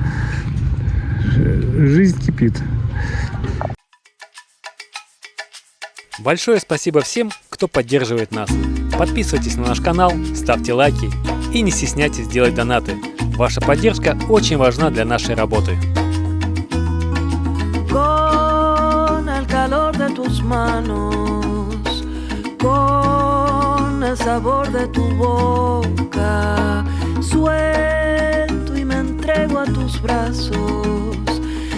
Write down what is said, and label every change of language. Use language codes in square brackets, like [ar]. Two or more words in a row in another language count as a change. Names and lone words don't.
[ru] Жизнь кипит. Большое спасибо всем, кто поддерживает нас. Подписывайтесь на наш канал, ставьте лайки и не стесняйтесь делать донаты. Ваша поддержка очень важна для нашей работы. [es] Con el calor de tus manos, con el sabor de tu boca, suelto y me entrego a tus brazos.